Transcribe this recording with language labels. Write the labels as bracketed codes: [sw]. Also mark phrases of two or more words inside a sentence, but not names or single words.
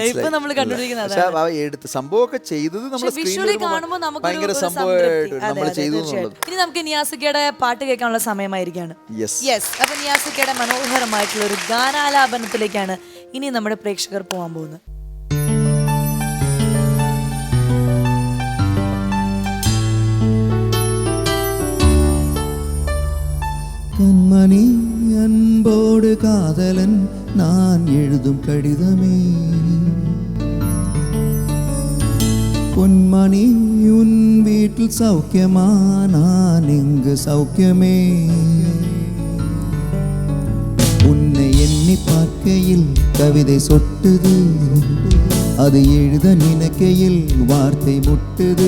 [ml] ഇപ്പൊ നമ്മൾ കണ്ടോണ്ടിരിക്കുന്നത് സംഭവമൊക്കെ ചെയ്തത് ഭയങ്കര സംഭവമായിട്ട് നമ്മൾ ചെയ്തു. ഇനി നമുക്ക് നിയാസിക്കയുടെ പാട്ട് കേൾക്കാനുള്ള സമയമായിരിക്കാണ്. അപ്പൊ നിയാസിക്കയുടെ മനോഹരമായിട്ടുള്ള ഒരു ഗാനാലാപനത്തിലേക്കാണ് ഇനി നമ്മുടെ പ്രേക്ഷകർ പോകാൻ പോകുന്നത്. [ta] கண்மணி அன்போடு காதலன் நான் எழுதும் கடிதமே, பொன்மணி உன் வீட்டில் சௌக்கியமா, நான் இங்கு சௌக்கியமே, உன்னை என் நினைக்கையில் கவிதை சொட்டுது, அது எழுத நினைக்கையில் வார்த்தை முட்டுது.